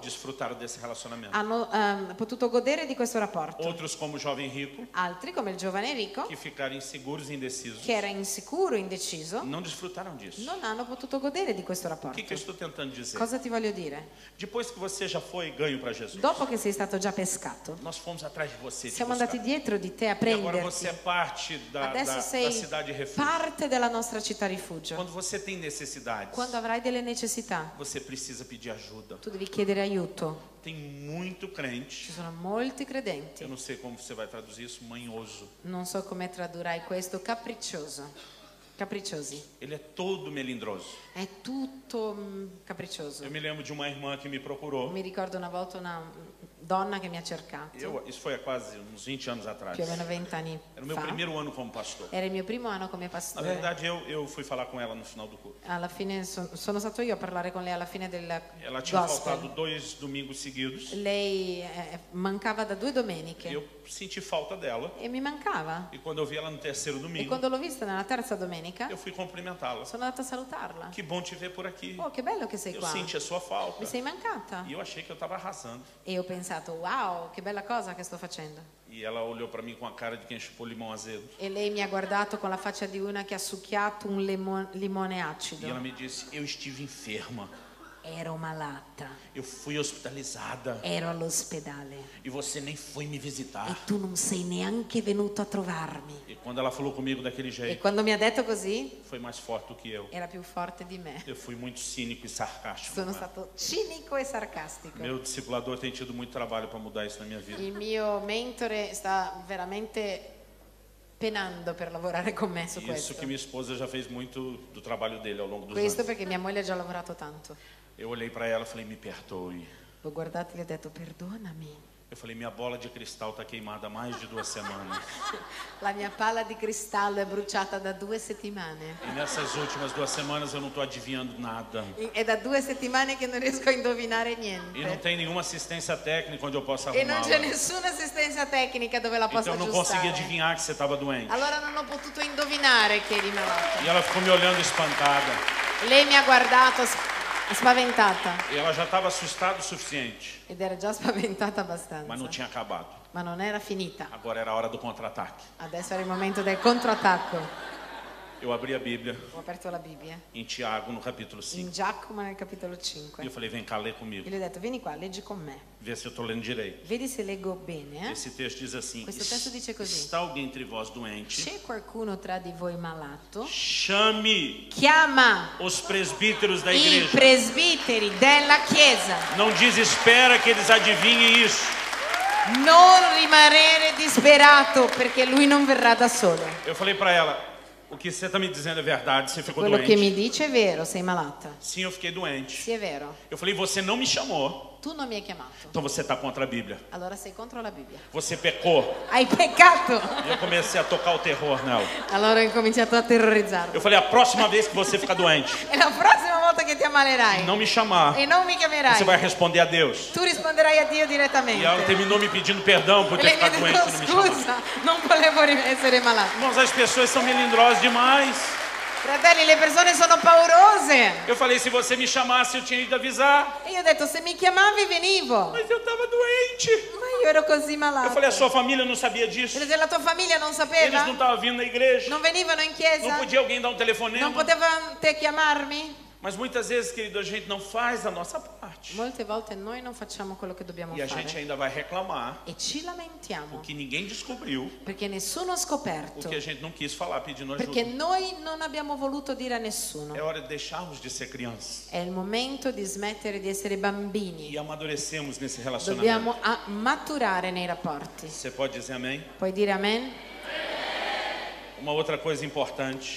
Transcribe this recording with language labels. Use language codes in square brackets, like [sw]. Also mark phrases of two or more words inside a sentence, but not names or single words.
[pt] desfrutaram desse relacionamento. [it] hanno potuto godere di questo rapporto. [pt] Outros, como o jovem rico, [it] Altri, come il giovane ricco, [pt] que ficaram inseguros e indecisos, [it] che era insicuro, indeciso, [pt] não desfrutaram disso. [it] non hanno potuto godere di questo [pt] O [it] rapporto. [pt] que eu estou tentando dizer? [it] Cosa ti voglio dire? [pt] Depois que você já foi ganho para Jesus, [it] Dopo che sei stato già pescato, [pt] nós fomos atrás de você. Te [it] siamo [pt] buscar. [it] andati dietro di te a [pt] E agora você é [it] prenderti. [pt] parte da [it] Adesso sei [pt] cidade refúgio. [it] parte della nostra città rifugio. [pt] Quando você tem necessidades, [it] Quando avrai delle necessità, [pt] você precisa pedir ajuda. [it] tu devi chiedere aiuto. [pt] Tem muito crente, [it] Ci sono molti [pt] eu [it] credenti, [pt] não sei como você vai traduzir isso, manhoso. [it] non so come tradurrai questo, capricciosi. [pt] Ele é todo melindroso. [it] È tutto capriccioso. [pt] Eu me lembro de uma irmã que me procurou. [it] Mi ricordo una volta una donna che mi ha cercato, [pt] Isso foi há quase uns 20 anos atrás. [it] più o meno 20 anni [pt] Era o meu [it] fa. [pt] primeiro ano como pastor. [it] Era il mio primo anno come [pt] Na [it] pastore. [pt] verdade, eu fui falar com ela no final do culto. [it] Alla fine sono stato io a parlare con lei alla fine del [pt] Ela tinha faltado [it] gospel. [pt] 2 domingos seguidos. [it] Lei mancava da 2 [pt] E [it] domeniche [pt] eu senti falta dela. [it] e mi mancava. [pt] E quando eu vi ela no terceiro [it] E [pt] domingo, [it] quando l'ho vista nella terza domenica, [pt] eu fui cumprimentá-la. [it] sono andata a salutarla. [pt] Que bom te ver por aqui. [it] Oh, che bello che sei [pt] Eu [it] qua. [pt] senti a sua falta. [it] Mi sei mancata. [pt] E eu achei que eu estava arrasando. [it] E ho pensato, wow, che bella cosa che sto facendo. [pt] E ela olhou para mim com a cara de quem chupou limão azedo. [it] E lei mi ha guardato con la faccia di una che ha succhiato un limone [pt] E ela [it] acido. [pt] me disse: eu estive enferma. [it] Ero malata, [pt] Eu fui hospitalizada. [it] ero all'ospedale [pt] E você nem foi me [it] e [pt] visitar. [it] tu non sei neanche venuto a trovarmi. [pt] E quando ela falou comigo daquele [it] E [pt] jeito, [it] quando mi ha detto così, [pt] foi mais forte do que eu. [it] era più forte di me. [pt] Eu fui muito cínico e sarcástico. [it] Sono [pt] com ela. [it] stato cinico e sarcastico. [pt] Meu discipulador tem tido muito trabalho para mudar isso na minha vida. [it] Il mio mentore sta veramente penando per lavorare con me su [pt] Isso [it] questo. [pt] que minha esposa já fez muito do trabalho dele ao longo dos [it] Questo [pt] anos. [it] perché mia moglie ha già lavorato tanto. [pt] Eu olhei para ela e falei: me perdoe. [it] L'ho guardato e gli ho detto perdonami. [pt] Eu falei: minha bola de cristal está queimada há mais de 2 semanas. [it] La mia palla di cristallo è bruciata da 2 settimane. [pt] E nessas últimas 2 semanas eu não estou adivinhando nada. [it] È da 2 settimane che non riesco a indovinare [pt] E não [it] niente. [pt] tem nenhuma assistência técnica onde eu possa [it] E non c'è [pt] arrumá-la. [it] nessuna assistenza tecnica dove la possa [pt] Então eu não consegui [it] aggiustare. [pt] adivinhar que você estava doente. [it] Allora non ho potuto indovinare che eri malata. [pt] E ela ficou me olhando espantada. [it] Lei mi ha guardato spaventata [pt] E ela já estava assustada o suficiente, [it] ed era già spaventata [pt] mas não [it] abbastanza. [pt] tinha acabado. [it] Ma non era finita. [pt] Agora era a hora do contra-ataque. [it] Adesso era il momento del controattacco. [pt] Eu abri a Bíblia [it] Ho aperto la Bibbia [pt] em Tiago, no capítulo 5. [it] in Giacomo nel capitolo [pt] E [it] 5 [pt] eu falei: vem cá, lê [it] e [pt] comigo. [it] gli ho detto vieni qua, leggi con me. [pt] Vê se eu estou lendo direito. [it] Vedi se leggo bene. [pt] Esse texto diz assim: [it] Questo testo dice così. [pt] está alguém entre vós doente? [it] C'è qualcuno tra di voi malato? [pt] Chame [it] Chiama [pt] os presbíteros da [it] i [pt] igreja. [it] presbiteri della chiesa. [pt] Não desespera que eles adivinhem isso. [it] Non rimanere disperato perché lui non verrà da solo. [pt] Eu falei para ela: o que você está me dizendo é verdade, você ficou [it] Quello che [pt] doente. [it] mi dice è vero, sei malata. [pt] Sim, eu fiquei doente. [it] Sì, è vero. [pt] Eu falei: você não me chamou, [it] Tu non mi hai chiamato. [pt] então você está contra a Bíblia. [it] Allora sei contro la Bibbia. [pt] Você pecou. [it] Hai peccato. [pt] E eu comecei a tocar o terror nela. [it] Allora ho incominciato a terrorizzarlo. [pt] Eu falei: a próxima vez que você ficar doente, [it] E la prossima volta che ti ammalerai [pt] não me chamar, [it] e non mi chiamerai, [pt] você vai responder a Deus. [it] tu risponderai a Dio [pt] E [it] direttamente. [pt] ela terminou me pedindo perdão por [it] E [pt] ter [it] lei mi ha [pt] ficado doente e não me [it] detto [pt] chamar. [it] scusa, non volevo essere malato. [pt] Irmãos, as pessoas são melindrosas demais. [it] Fratelli, le persone sono paurose. [pt] Eu falei: se você me chamasse, eu tinha ido avisar. [it] E io ho detto, se mi chiamavi venivo. [pt] Mas eu estava doente. [it] Ma io ero così [pt] Eu [it] malato. [pt] falei: a sua família não sabia disso. [it] E la tua famiglia non [pt] Eles [it] sapeva? [pt] não estavam vindo na igreja. [it] Non venivano in [pt] Não [it] chiesa? [pt] podia alguém dar um telefonema. [it] Non potevate chiamarmi? [pt] Mas muitas vezes, querido, a gente não faz a nossa parte. [it] parte. Molte volte noi non facciamo quello che dobbiamo [pt] E a gente [it] fare [pt] ainda vai reclamar [it] e ci lamentiamo [pt] porque ninguém descobriu [it] perché nessuno ha [pt] o [it] scoperto, [pt] que a gente não quis falar pedindo [it] perché [pt] ajuda. [it] noi non abbiamo voluto dire a nessuno. [pt] É hora de deixarmos de ser crianças [it] È il momento di smettere di essere bambini. [pt] e amadurecemos nesse [it] Dobbiamo [pt] relacionamento. [it] maturare nei rapporti. [pt] Você pode dizer amém? [it] Puoi dire amen? [pt] Uma outra coisa importante.